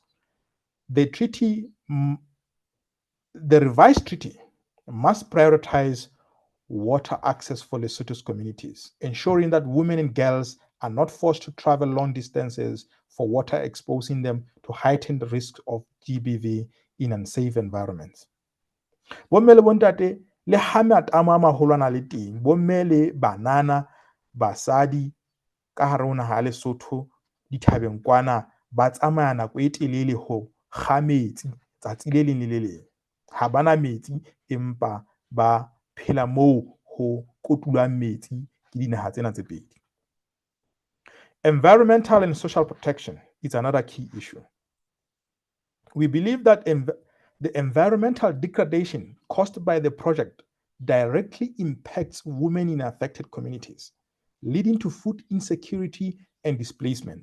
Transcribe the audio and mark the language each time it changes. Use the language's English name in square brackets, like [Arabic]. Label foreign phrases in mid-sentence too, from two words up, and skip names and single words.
[English] The treaty, the revised treaty, must prioritize water access for Lesotho's communities, ensuring that women and girls are not forced to travel long distances for water, exposing them to heightened risk of GBV in unsafe environments. [Southern Sotho] Bomme le bontate le ha matamo a maholo a na le teng, bomme le banana, basadi ka hare ho naha ya Lesotho dithabeng kwana ba tsamaya nako e telele ho kga metsi tsatsi le leng le le leng. Ha bana metsi empa ba phela moo ho kotulwang metsi ke dinaha tsena tse pedi. [English] Environmental and social protection is another key issue. We believe that the environmental degradation caused by the project directly impacts women in affected communities, leading to food insecurity and displacement.